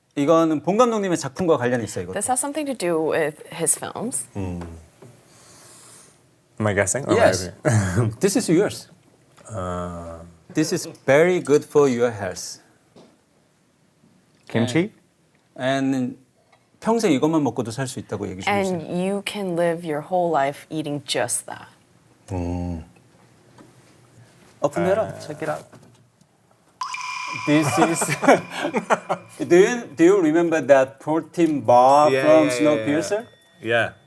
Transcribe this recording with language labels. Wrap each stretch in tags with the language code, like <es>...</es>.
<ko>이거는 봉 감독님의 작품과 관련이 있어요, 이거.</ko> <en>This has something to do with his films. Am I guessing? Or Yes. maybe? This is yours. This is very good for your health. Kimchi?</en> <ko>And 평생 이것만 먹고도 살 수 있다고 얘기 좀 해주세요.</ko> <en>And you can live your whole life eating just that. Open it up. Check it out. This is. Do you remember that protein bar from Snowpiercer? Yeah.</en>